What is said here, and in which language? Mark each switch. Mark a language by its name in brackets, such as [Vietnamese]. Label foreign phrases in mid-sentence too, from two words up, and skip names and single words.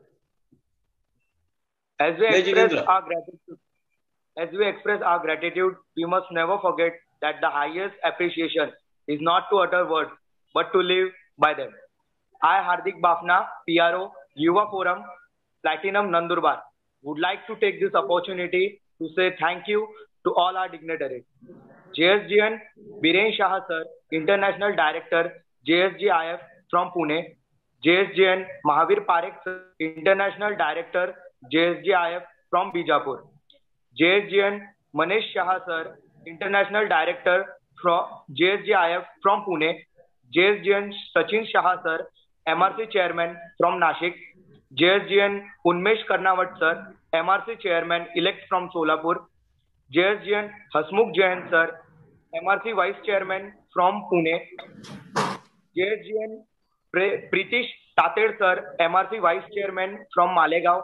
[English] As we express our gratitude, we must never forget that the highest appreciation is not to utter words, but to live by them. I, Hardik Bafna, PRO, Yuva Forum, Platinum Nandurbar, would like to take this opportunity to say thank you to all our dignitaries. JSGN Biren Shah sir, International Director, JSGIF from Pune. JSGN Mahavir Parekh sir, International Director, JSGIF from Bijapur. JSGN Manish Shah sir, International Director from JSGIF from Pune. JSGN Sachin Shah sir, MRC Chairman from Nashik. JSGN Unmesh Karnawat sir, MRC Chairman elect from Solapur. JSGN Hasmukh Jain sir, MRC Vice Chairman from Pune. JSGN Pritish Tated Sir, MRC Vice Chairman from Malegaon.